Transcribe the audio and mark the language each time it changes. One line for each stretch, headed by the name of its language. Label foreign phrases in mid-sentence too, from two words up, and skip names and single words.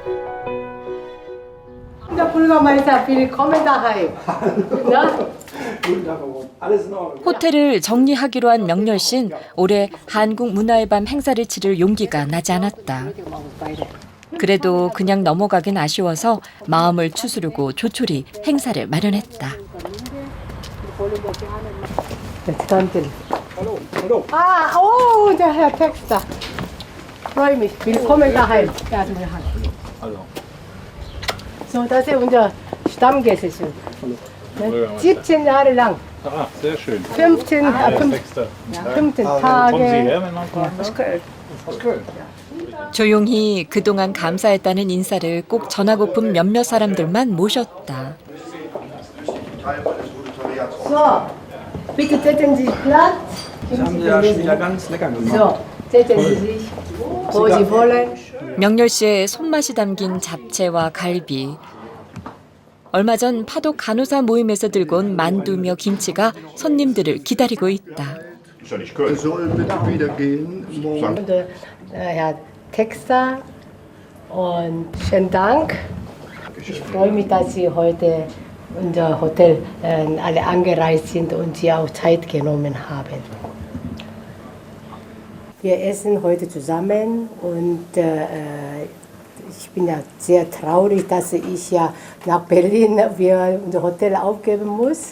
Korean: 호텔을 정리하기로 한 명렬 씨는 올해 한국 문화의 밤 행사를 치를 용기가 나지 않았다. 그래도 그냥 넘어가긴 아쉬워서 마음을 추스르고 조촐히 행사를 마련했다.
German: der Herr Texter. Freue mich. Willkommen daheim. So, das ist unser Stammgäste. 17 Jahre lang. Sehr schön. 15 Tage.
Korean: 조용히 그동안 감사했다는 인사를 꼭 전하고픈 몇몇 사람들만 모셨다.
German: So, bitte setzen Sie sich Platz. So, setzen Sie sich, wo Sie wollen.
Korean: 명렬 씨의 손맛이 담긴 잡채와 갈비. 얼마 전 파독 간호사 모임에서 들고 온 만두며 김치가 손님들을 기다리고 있다.
German: ja nicht Köln. Soll bitte wieder gehen. Und, Herr Texter und schönen Dank. Ich freue mich, dass Sie heute unser Hotel alle angereist sind und Sie auch Zeit genommen haben. Wir essen heute zusammen und ich bin ja sehr traurig, dass ich ja nach Berlin unser Hotel aufgeben muss.